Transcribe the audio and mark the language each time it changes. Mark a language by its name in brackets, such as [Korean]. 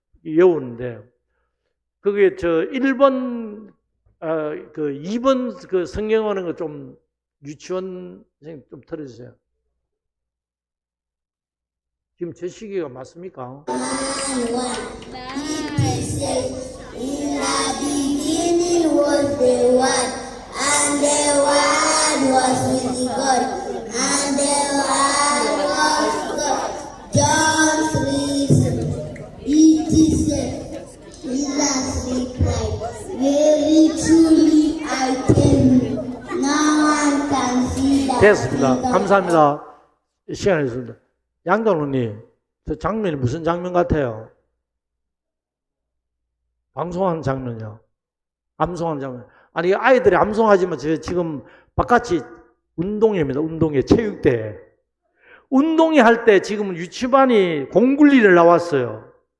[Korean] 외우는데 그게 1번, 2번 그 성경 하는 거 좀 유치원 선생님 좀 틀어주세요. 지금 제 시기가 맞습니까? [English] In the beginning was the Word, and the Word was with God, and the Word was God. John 3:7. It is said, Jesus replied, very truly I tell you, no one can see that. [Korean] 됐습니다. 감사합니다. 시간이 있습니다. 양단우님, 저 장면이 무슨 장면 같아요? 방송하는 장면이요. 암송하는 장면. 아니, 아이들이 암송하지만 지금 바깥이 운동회입니다. 운동회, 체육대회. 운동회 할 때 지금 유치반이 공굴리를 나왔어요.